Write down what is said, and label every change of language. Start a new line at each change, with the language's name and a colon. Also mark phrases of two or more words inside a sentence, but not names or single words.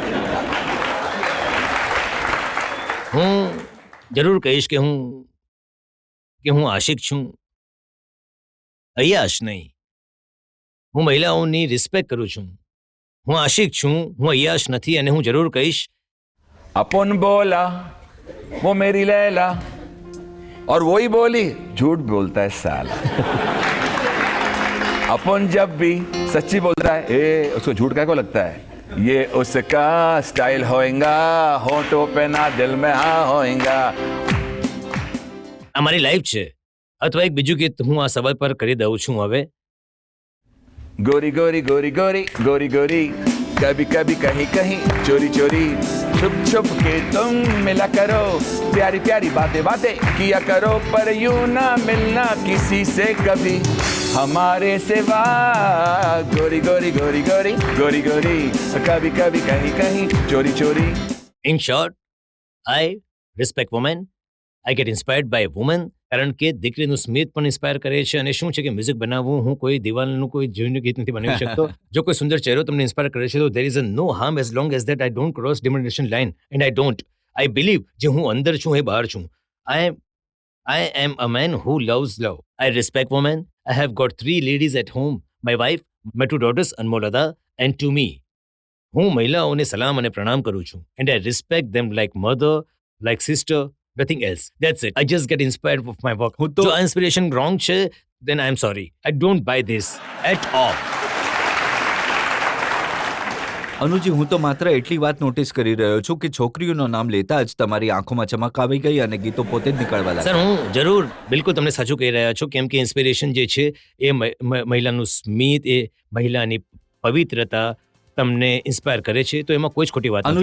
Gujarati: હું જરૂર કહીશ કે હું આશિક છું, અય્યાશ નહીં. હું મહિલાઓની રિસ્પેક્ટ કરું છું. હું આશિક છું, હું અય્યાશ નથી. અને હું જરૂર કહીશ,
Hindi: अपन बोला वो मेरी लैला और वही बोली झूठ बोलता है साला. अपन जब भी सच्ची बोल रहा है उसको झूठ क्या को लगता है? ये उसका स्टाइल होएगा, होठों पे ना दिल में हाँ होएगा.
Gujarati: આ મારી લાઈફ છે. અથવા એક બીજું ગીત હું આ સવાલ પર કરી દઉં છું હવે.
Hindi: गोरी गोरी गोरी गोरी गोरी गोरी कभी कभी कहीं कहीं चोरी चोरी छुप छुप के तुम मिला करो, प्यारी प्यारी बातें बातें किया करो, पर यूं ना मिलना किसी से कभी हमारे सिवा. गोरी गोरी गोरी गोरी गोरी गोरी कभी कभी कहीं कहीं चोरी चोरी.
English: In short, I respect women, I get inspired by woman.
Gujarati: કારણ કે દીકરીનું સ્મિત પણ ઇન્સ્પાયર કરે છે. અને શું છે કે મ્યુઝિક બનાવવું, હું કોઈ દિવાલનું કોઈ જોઈને ગીત નથી બનાવી શકતો. જો કોઈ સુંદર ચહેરો તમને ઇન્સ્પાયર કરે છે તો
English: there is no harm as long as that I don't cross demarcation line, and I believe
Gujarati: જે હું અંદર છું એ બહાર છું.
English: I am a man who loves love. I respect women. I have got 3 ladies at home, my wife, my 2 daughters, Anmol Ada, and to me.
Gujarati: હું મહિલાઓને સલામ અને પ્રણામ કરું છું.
English: And I respect them like mother, like sister, nothing else. That's it. I just get inspired of my work.
Gujarati: જો આ
English: inspiration wrong છે, then I am sorry. I don't buy this at all.
Gujarati: અનુજી, હું તો માત્ર એટલી વાત નોટિસ કરી રહ્યો છું કે છોકરીઓનું નામ લેતા જ તમારી આંખોમાં ચમક આવી ગઈ અને ગીતો પોતે જ નીકળવા સર, લાગ્યા. હું જરૂર બિલકુલ તમને સાચું કહી રહ્યા છો, કેમ કે ઇન્સ્પિરેશન જે છે એ મહિલાનું સ્મિત, એ મહિલાની પવિત્રતા તમને ઇન્સ્પાયર કરે છે, તો એમાં કોઈ જ ખોટી વાત નથી.